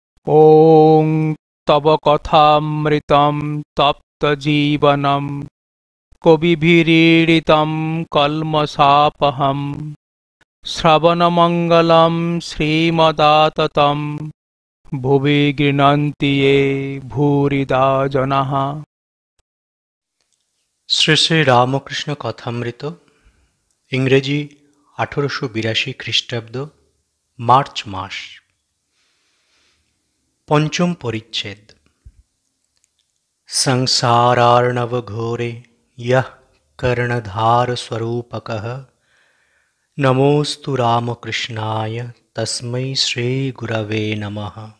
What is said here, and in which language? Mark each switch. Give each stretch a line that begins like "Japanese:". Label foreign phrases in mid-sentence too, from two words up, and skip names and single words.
Sanskrit: ॐ तव कथामृतं तप्तजीवनं कविभिरीडितं कल्मषापहं श्रवणमङ्गलं श्रीमदाततं भुवि गृह्णन्ति ये भूरिदा जनाः।
Bangla: শ্রী শ্রী রামকৃষ্ণ কথামৃত, ইংরেজি 1882 খ্রিস্টাব্দ, মার্চ মাস। পঞ্চম পরিচ্ছেদ।
Sanskrit: সংসারার্ণব ঘোরে ইয়ঃ কর্ণধার স্বরূপকঃ নমোস্তু রামকৃষ্ণায় তস্मै শ্রী গুরবে নমঃ।